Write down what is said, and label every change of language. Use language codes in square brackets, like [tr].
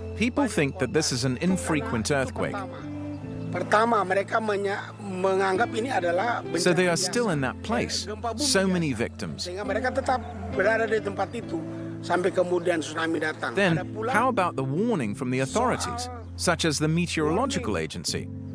[en] People think that this is an infrequent earthquake, [id] pertama mereka menganggap ini adalah [en] so they are still in that place. So many victims. [id] sehingga mereka tetap berada di tempat itu sampai kemudian tsunami datang. [en] Then, how about the warning from the authorities, such as the meteorological agency?